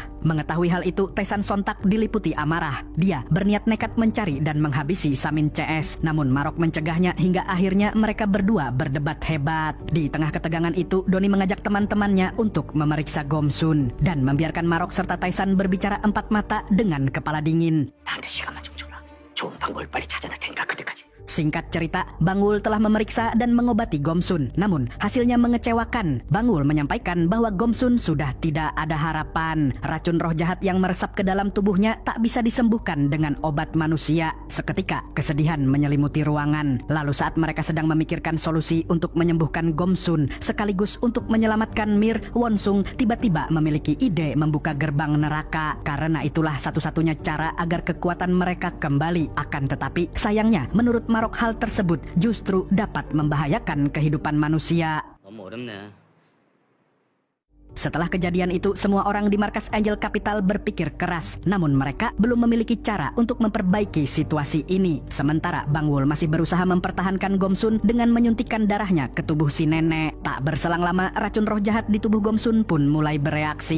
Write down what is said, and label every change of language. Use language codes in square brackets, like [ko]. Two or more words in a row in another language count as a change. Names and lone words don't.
[id] Mengetahui hal itu, Tae-san sontak diliputi amarah. Dia berniat nekat mencari dan menghabisi Samin CS. Namun Marok mencegahnya hingga akhirnya mereka berdua berdebat hebat. Di tengah ketegangan itu, Doni mengajak teman-temannya untuk memeriksa Gomsun dan membiarkan Marok serta Tae-san berbicara empat mata dengan kepala dingin. [ko] 나한테 시간만 좀 줘라. 좋은 방법을 빨리 찾아낼 테니까 그때까지. [id] Singkat cerita, Bang Wul telah memeriksa dan mengobati Gomsun. Namun, hasilnya mengecewakan. Bang Wul menyampaikan bahwa Gomsun sudah tidak ada harapan. Racun roh jahat yang meresap ke dalam tubuhnya tak bisa disembuhkan dengan obat manusia. Seketika, kesedihan menyelimuti ruangan. Lalu saat mereka sedang memikirkan solusi untuk menyembuhkan Gomsun, sekaligus untuk menyelamatkan Mir, Won Sung tiba-tiba memiliki ide membuka gerbang neraka. Karena itulah satu-satunya cara agar kekuatan mereka kembali. Akan tetapi, sayangnya, menurut Marok hal tersebut justru dapat membahayakan kehidupan manusia. [ko] 너무 어렵네. [id] Setelah kejadian itu, semua orang di markas Angel Capital berpikir keras. Namun mereka belum memiliki cara untuk memperbaiki situasi ini. Sementara Bang Wul masih berusaha mempertahankan Gomsun dengan menyuntikkan darahnya ke tubuh si nenek. Tak berselang lama, racun roh jahat di tubuh Gomsun pun mulai bereaksi.